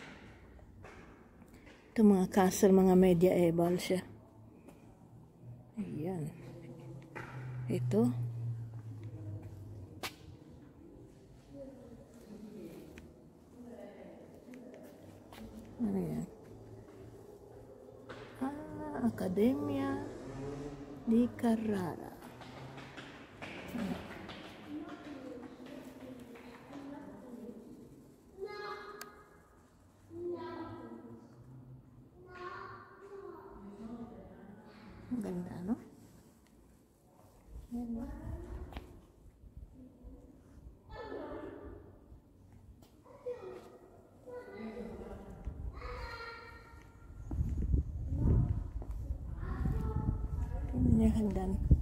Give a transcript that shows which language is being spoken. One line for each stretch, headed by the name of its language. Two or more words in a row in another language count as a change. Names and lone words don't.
Filipino: Ito mga castle, mga medieval siya. Ayan. Ito. Ano yan? Accademia di Carrara. Ang ganda, no? Ayan. Tingnan yung hagdan.